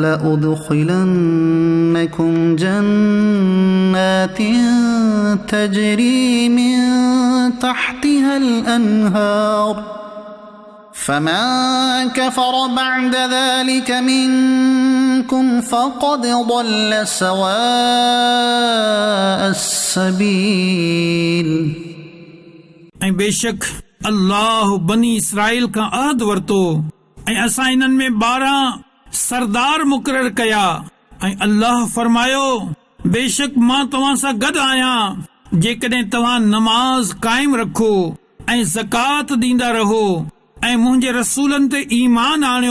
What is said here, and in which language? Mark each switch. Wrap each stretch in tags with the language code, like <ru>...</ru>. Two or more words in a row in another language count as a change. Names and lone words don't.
<ar>ولأدخلنكم جنات تجري من تحتها الأنهار فمن كفر بعد ذلك منكم فقد ضل سواء السبيل.</ar> <sd>ऐं बेशक अल्लाह बनी इसराइल खां अहद वरतो ऐं असां इन्हनि में 12 सरदार मुक़रर कया ऐं अल्लाह फरमायो बेशक मां तव्हां सां गॾु आहियां जेकॾहिं तव्हां नमाज़ क़ाइम रखो ऐं ज़कात ॾींदा रहो ऐं मुंहिंजे रसूलनि ते ईमान आणियो</sd>